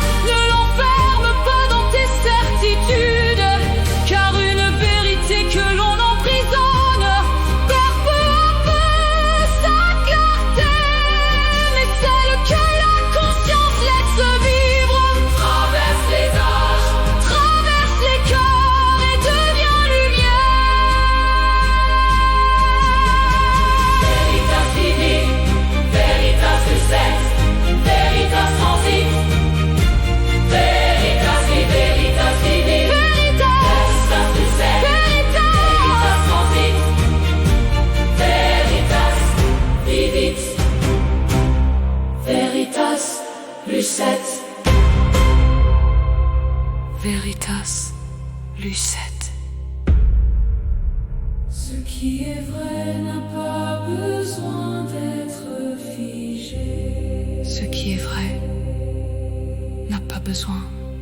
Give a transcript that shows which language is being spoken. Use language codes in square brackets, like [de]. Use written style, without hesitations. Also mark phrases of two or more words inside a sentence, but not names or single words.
[fr] Ne l'enferme pas dans tes certitudes, car une vérité que l'on emprisonne perd peu à peu sa clarté. Mais celle que la conscience laisse vivre traverse les âges, traverse les cœurs et devient lumière. [la] Veritas vivi, veritas lucet, veritas transit. Veritas vivi, veritas vivi, veritas lucet, veritas transit. Veritas vivit, veritas lucet. Veritas lucet. [fr] Ce qui est vrai n'a pas besoin d'être figé. Ce qui est vrai n'a pas besoin